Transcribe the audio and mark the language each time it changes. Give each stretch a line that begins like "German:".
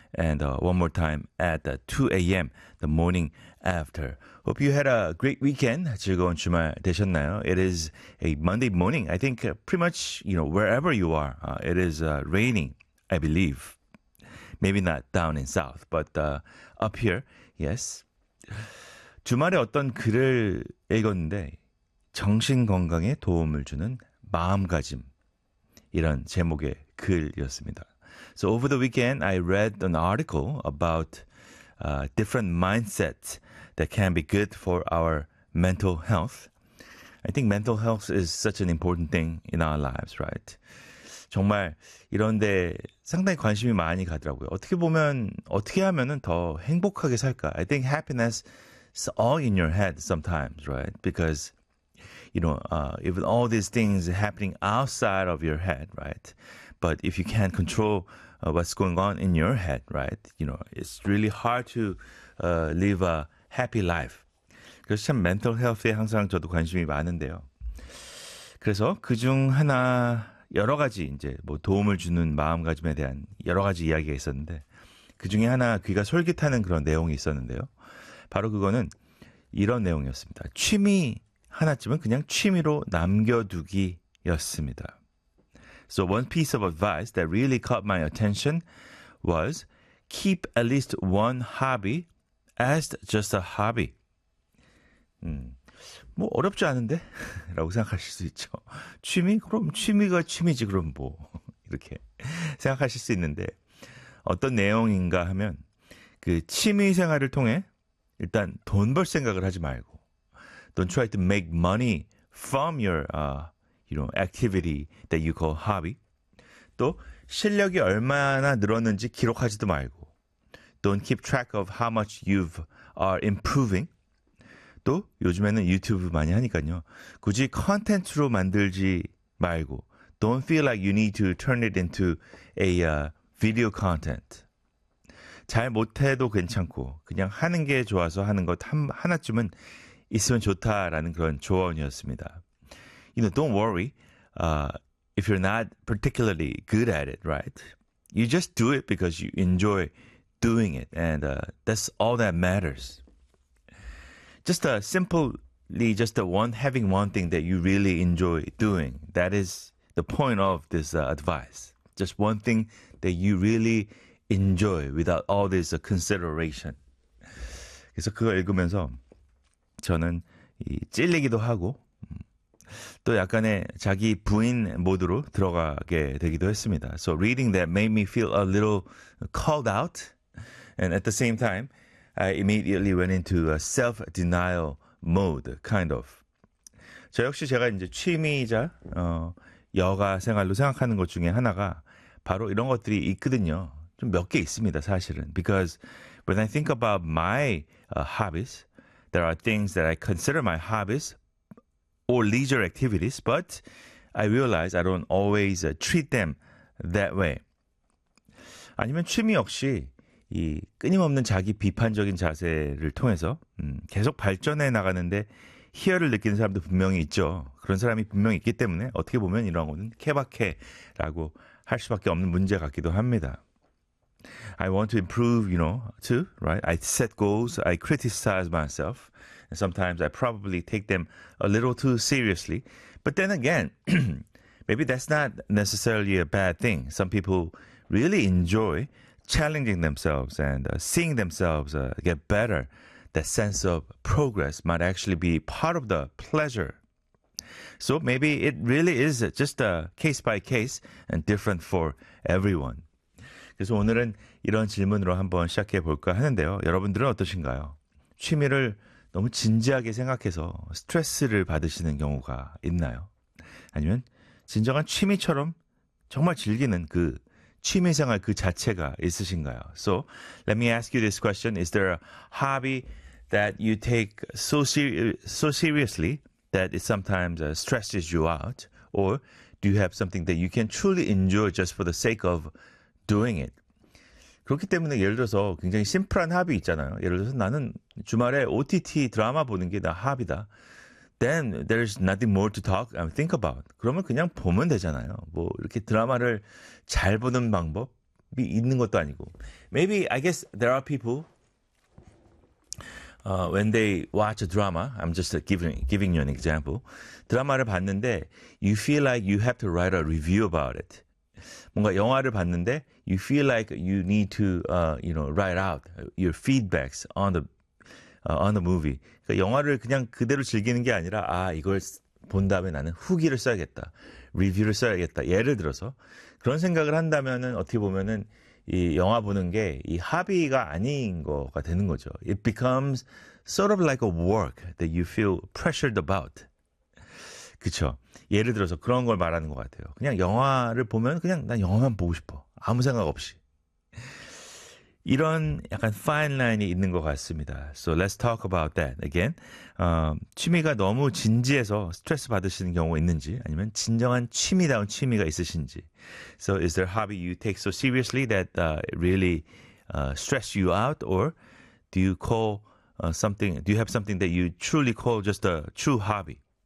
English: and one more time at 2 a.m. the morning after. Hope you had a great weekend.
Korean: 즐거운 주말 되셨나요?
English: It is a Monday morning. I think pretty much, you know, wherever you are, it is raining, I believe. Maybe not down in south, but up here, yes.
Korean: 주말에 어떤 글을 읽었는데 정신 건강에 도움을 주는 마음가짐 이런 제목의 글이었습니다.
English: So over the weekend, I read an article about different mindsets that can be good for our mental health. I think mental health is such an important thing in our lives, right?
Korean: 정말 이런데 상당히 관심이 많이 가더라고요. 어떻게 보면 어떻게 하면은 더 행복하게 살까?
English: I think happiness is all in your head sometimes, right? Because you know, even all these things happening outside of your head, right? But if you can't control what's going on in your head, right? You know, it's really hard to live a happy life.
Korean: 그래서 참 mental health에 항상 저도 관심이 많은데요. 그래서 그중 하나 여러 가지 이제 뭐 도움을 주는 마음가짐에 대한 여러 가지 이야기가 있었는데 그중에 하나 귀가 솔깃하는 그런 내용이 있었는데요. 바로 그거는 이런 내용이었습니다. 취미 하나쯤은 그냥 취미로 남겨두기였습니다.
English: So one piece of advice that really caught my attention was keep at least one hobby as just a hobby.
Korean: 뭐 어렵지 않은데? 라고 생각하실 수 있죠. 취미? 그럼 취미가 취미지 그럼 뭐 이렇게 생각하실 수 있는데 어떤 내용인가 하면 그 취미 생활을 통해 일단 돈 벌 생각을 하지 말고
English: Don't try to make money from your, you know, activity that you call hobby.
Korean: 또 실력이 얼마나 늘었는지 기록하지도 말고.
English: Don't keep track of how much you've are improving.
Korean: 또 요즘에는 유튜브 많이 하니까요. 굳이 컨텐츠로 만들지 말고.
English: Don't feel like you need to turn it into a video content.
Korean: 잘 못해도 괜찮고 그냥 하는 게 좋아서 하는 것 하나쯤은 있으면 좋다라는 그런 조언이었습니다.
English: You know, don't worry if you're not particularly good at it, right? You just do it because you enjoy doing it. And that's all that matters. Just simply, just the one, having one thing that you really enjoy doing. That is the point of this advice. Just one thing that you really enjoy without all this consideration.
Korean: 그래서 그걸 읽으면서 저는 이 찔리기도 하고 또 약간의 자기 부인 모드로 들어가게 되기도 했습니다.
English: So reading that made me feel a little called out. And at the same time, I immediately went into a self-denial mode, kind of.
Korean: 저 역시 제가 이제 취미이자 여가 생활로 생각하는 것 중에 하나가 바로 이런 것들이 있거든요. 좀 몇 개 있습니다, 사실은.
English: Because when I think about my hobbies, There are things that I consider my hobbies or leisure activities, but I realize I don't always treat them that way.
Korean: 아니면 취미 역시 이 끊임없는 자기 비판적인 자세를 통해서 계속 발전해 나가는데 희열을 느끼는 사람도 분명히 있죠. 그런 사람이 분명히 있기 때문에 어떻게 보면 이런 거는 케바케라고 할 수밖에 없는 문제 같기도 합니다.
English: I want to improve, you know, too, right? I set goals, I criticize myself, and sometimes I probably take them a little too seriously. But then again, maybe that's not necessarily a bad thing. Some people really enjoy challenging themselves and seeing themselves get better. That sense of progress might actually be part of the pleasure. So maybe it really is just a case by case and different for everyone.
Korean: 그래서 오늘은 이런 질문으로 한번 시작해 볼까 하는데요. 여러분들은 어떠신가요? 취미를 너무 진지하게 생각해서 스트레스를 받으시는 경우가 있나요? 아니면 진정한 취미처럼 정말 즐기는 그 취미생활 그 자체가 있으신가요?
English: So, let me ask you this question. Is there a hobby that you take so seriously that it sometimes stresses you out? Or do you have something that you can truly enjoy just for the sake of doing it?
Korean: 그렇기 때문에 예를 들어서 굉장히 심플한 합의 있잖아요. 예를 들어서 나는 주말에 OTT 드라마 보는 게나 합이다.
English: Then there's nothing more to talk and think about.
Korean: 그러면 그냥 보면 되잖아요. 뭐 이렇게 드라마를 잘 보는 방법이 있는 것도 아니고.
English: Maybe I guess there are people when they watch a drama, I'm just giving you an example.
Korean: 드라마를 봤는데
English: you feel like you have to write a review about it.
Korean: 뭔가 영화를 봤는데
English: you feel like you need to write out your feedbacks on the movie.
Korean: 그러니까 영화를 그냥 그대로 즐기는 게 아니라 아 이걸 본 다음에 나는 후기를 써야겠다, 리뷰를 써야겠다. 예를 들어서 그런 생각을 한다면은 어떻게 보면은 이 영화 보는 게이 하비가 아닌 거가 되는 거죠.
English: It becomes sort of like a work that you feel pressured about.
Korean: 그쵸? 예를 들어서 그런 걸 말하는 것 같아요. 그냥 영화를 보면 그냥 난 영화만 보고 싶어. 아무 생각 없이. 이런 약간 파인 라인이 있는 것 같습니다.
English: So let's talk about that again.
Korean: 취미가 너무 진지해서 스트레스 받으시는 경우가 있는지 아니면 진정한 취미다운 취미가 있으신지.
English: So is there a hobby you take so seriously that really stress you out? Or do you call something, do you have something that you truly call just a true hobby?